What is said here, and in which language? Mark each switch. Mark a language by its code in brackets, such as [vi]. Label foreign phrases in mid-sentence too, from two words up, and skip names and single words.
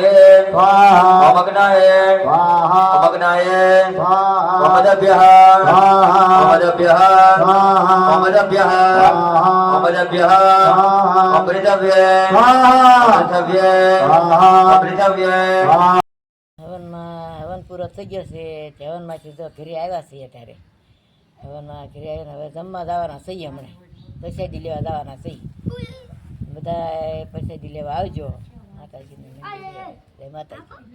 [sa] स्वाहा। ओम अग्नाय स्वाहा। ओम अग्नाय स्वाहा। ओम अदभ्यः स्वाहा। ओम अदभ्यः स्वाहा। ओम अदभ्यः स्वाहा। ओम अदभ्यः स्वाहा। ओम पृथव्ये स्वाहा। पृथव्ये स्वाहा। पृथव्ये। [gu] હવન પૂરો થઈ ગયો છે તે હવનમાંથી તો ઘરે આવ્યા છીએ ત્યારે હવનમાં ઘરે આવીને હવે જમવા જવાના છીએ। હમણાં પ્રસાદી લેવા જવાના છીએ। બધા પ્રસાદી લેવા આવજો। માતાજીને જય માતાજી।